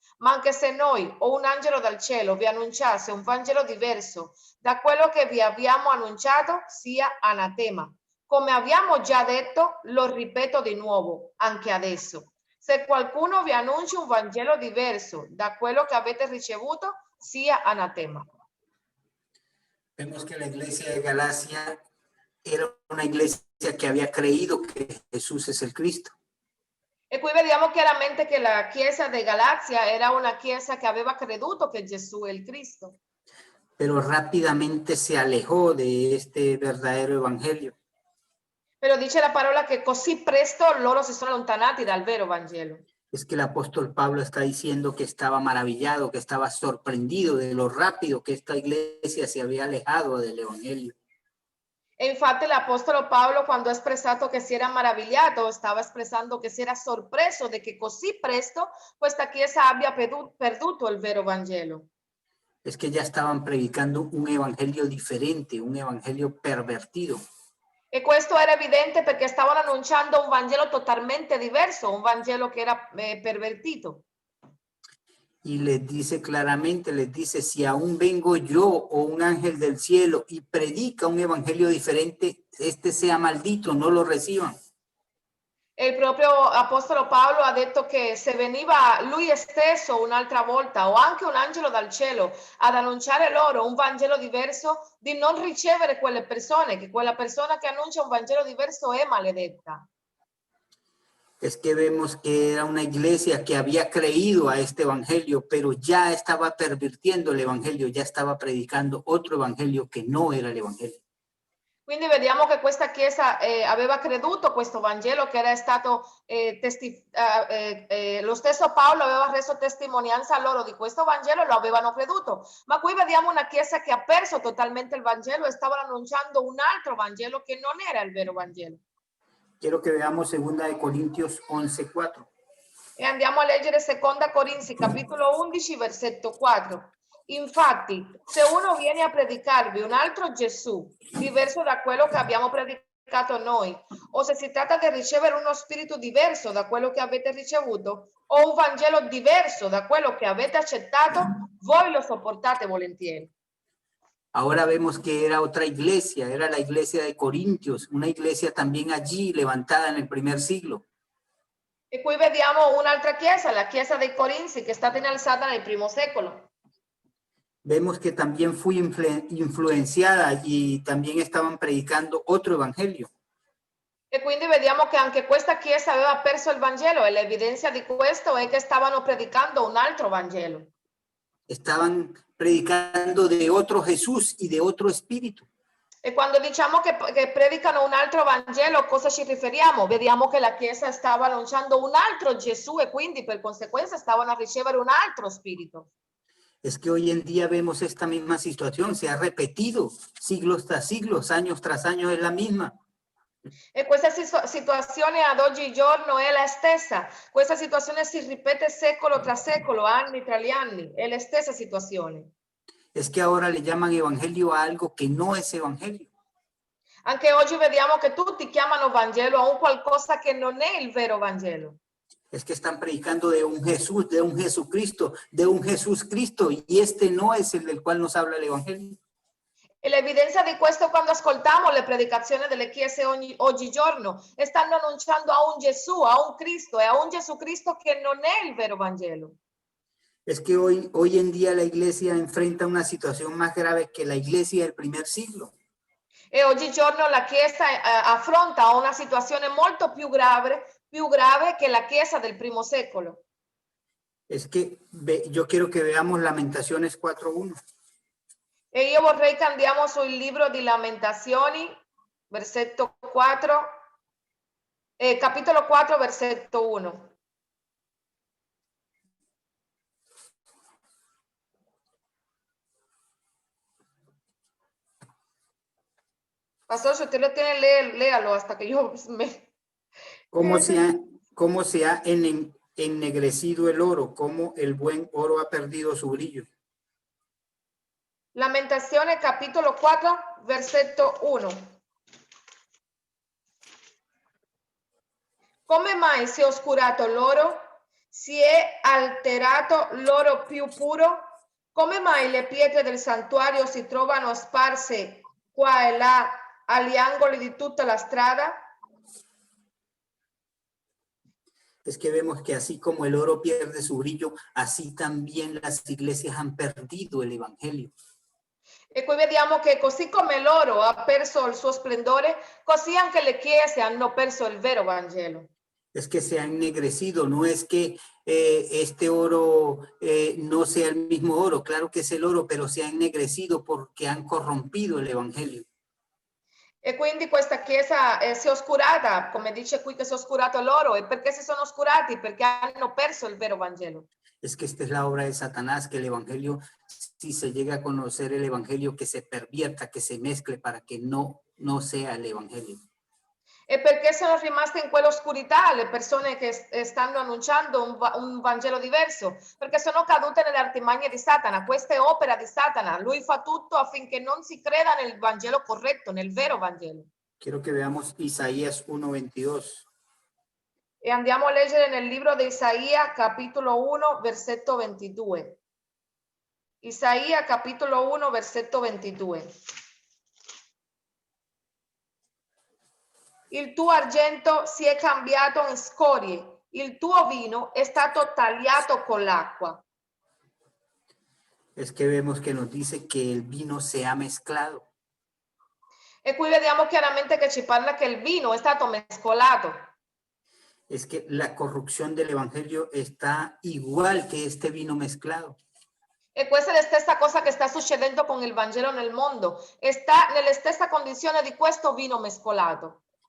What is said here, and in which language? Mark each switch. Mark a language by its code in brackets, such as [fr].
[it] Ma anche se noi o un angelo dal cielo vi annunciasse un Vangelo diverso da quello che vi abbiamo annunciato, sia anatema. Come abbiamo già detto, lo ripeto di nuovo, anche adesso. Se qualcuno vi annuncia un Vangelo diverso da quello che avete ricevuto, sia anatema. [es] Vemos que la iglesia de Galacia era una iglesia que había creído que Jesús es el Cristo. [it] E qui vediamo chiaramente che la chiesa di Galazia era una chiesa che aveva creduto che Gesù è il Cristo. [es] Pero rápidamente se alejó de este verdadero evangelio. [it] Però dice la parola che così presto loro si sono allontanati dal vero Vangelo. [es] Es que el apóstol Pablo está diciendo que estaba maravillado, que estaba sorprendido de lo rápido que esta iglesia se había alejado del evangelio. [it] E infatti l'apostolo Paolo, quando ha espresso che si era maravigliato, stava espressando che si era sorpreso di che così presto questa chiesa abbia perduto il vero Vangelo. [es] Es que ya estaban predicando un evangelio diferente, un evangelio pervertido. [it] E questo era evidente perché stavano annunciando un Vangelo totalmente diverso, un Vangelo che era pervertito. [es] Y les dice claramente, les dice, si aún vengo yo o un ángel del cielo y predica un evangelio diferente, este sea maldito, no lo reciban. [it] E il proprio apostolo Paolo ha detto che se veniva lui stesso un'altra volta o anche un angelo dal cielo ad annunciare loro un Vangelo diverso, di non ricevere quelle persone, che quella persona che annuncia un Vangelo diverso è maledetta. [es] Es que vemos que era una iglesia que había creído a este evangelio, pero ya estaba pervirtiendo el evangelio, ya estaba predicando otro evangelio que no era el evangelio. [it] Quindi vediamo che questa chiesa aveva creduto questo Vangelo che era stato, lo stesso Paolo aveva reso testimonianza a loro di questo Vangelo e lo avevano creduto. Ma qui vediamo una chiesa che ha perso totalmente il Vangelo e stavano annunciando un altro Vangelo che non era il vero Vangelo. [es] Quiero que veamos 2 Corintios 11:4. [it] E andiamo a leggere 2 Corinzi capitolo 11 versetto 4. Infatti, se uno viene a predicarvi un altro Gesù, diverso da quello che abbiamo predicato predicato noi, o se si tratta di ricevere uno spirito diverso da quello che avete ricevuto, o un Vangelo diverso da quello che avete accettato, voi lo sopportate volentieri. [es] Ahora vemos que era otra iglesia, era la iglesia de Corintios, una iglesia también allí levantada en el primer siglo. [it] E qui vediamo un'altra chiesa, la chiesa dei Corinzi, che è stata innalzata nel primo secolo. [es] Vemos que también fue influenciada y también estaban predicando otro evangelio. [it] E quindi vediamo che anche questa chiesa aveva perso il Vangelo e l'evidenza di questo è che stavano predicando un altro Vangelo. [es] Estaban predicando de otro Jesús y de otro espíritu. [it] E quando diciamo che predicano un altro Vangelo, a cosa ci riferiamo? Vediamo che la Chiesa stava annunciando un altro Gesù e quindi per conseguenza stavano a ricevere un altro spirito. [es] Es que hoy en día vemos esta misma situación, se ha repetido siglos tras siglos, años tras años, es la misma. [it] E questa situazione ad oggigiorno è la stessa. Questa situazione si ripete secolo tras secolo, anni tra gli anni, è la stessa situazione. [es] Es que ahora le llaman evangelio a algo que no es evangelio. [it] Anche oggi vediamo che tutti chiamano Vangelo a un qualcosa che non è il vero Vangelo. [es] Es que están predicando de un Jesús, de un Jesucristo, de un Jesús Cristo, y este no es el del cual nos habla el evangelio. [it] E l'evidenza di questo quando ascoltiamo le predicazioni delle chiese oggigiorno, stanno annunciando a un Gesù, a un Cristo e a un Gesù Cristo che non è il vero Vangelo. [es] Es que hoy en día la iglesia enfrenta una situación más grave que la iglesia del primer siglo. [it] E oggigiorno la Chiesa affronta una situazione molto più grave che la Chiesa del primo secolo. [es] Es que yo quiero que veamos Lamentaciones 4:1. [it] E io vorrei che andiamo sul libro di Lamentazioni, versetto 4, capitolo 4, versetto 1. [es] Pastor, si usted lo tiene, léalo hasta que yo me... ¿Cómo se ha ennegrecido el oro? ¿Cómo el buen oro ha perdido su brillo? [it] Lamentazione, capitolo 4, versetto 1. Come mai si è oscurato l'oro? Si è alterato l'oro più puro? Come mai le pietre del santuario si trovano sparse qua e là agli angoli di tutta la strada? [es] Es que vemos que así como el oro pierde su brillo, así también las iglesias han perdido el evangelio. [it] E qui vediamo che così come l'oro ha perso il suo splendore, così anche le chiese hanno perso il vero Vangelo. [es] Es que se ha ennegrecido, no es que este oro no sea el mismo oro, claro que es el oro, pero se ha ennegrecido porque han corrompido el evangelio. [it] E quindi questa chiesa si è oscurata, come dice qui che si è oscurato l'oro. E perché si sono oscurati? Perché hanno perso il vero Vangelo. [es] Es que esta es la obra de Satanás, que el evangelio, si se llega a conocer el evangelio, que se pervierta, que se mezcle para que no sea el evangelio. [it] E perché sono rimaste in quell'oscurità le persone che stanno annunciando un Vangelo diverso? Perché sono cadute nelle artimagne di Satana. Questa è opera di Satana. Lui fa tutto affinché non si creda nel Vangelo corretto, nel vero Vangelo. [es] Quiero que veamos Isaías 1:22. [it] E andiamo a leggere nel libro di Isaia, capitolo 1, versetto 22. Isaia, capitolo 1, versetto 22. Il tuo argento si è cambiato in scorie, il tuo vino è stato tagliato con l'acqua. [es] Es que vemos que nos dice que el vino se ha mezclado. [it] E qui vediamo chiaramente che ci parla che il vino è stato mescolato. [es] Es que la corrupción del evangelio está igual que este vino mezclado. [it] E questa è la stessa cosa che sta succedendo con il Vangelo nel mondo. Sta nella stessa condizione di questo vino mescolato.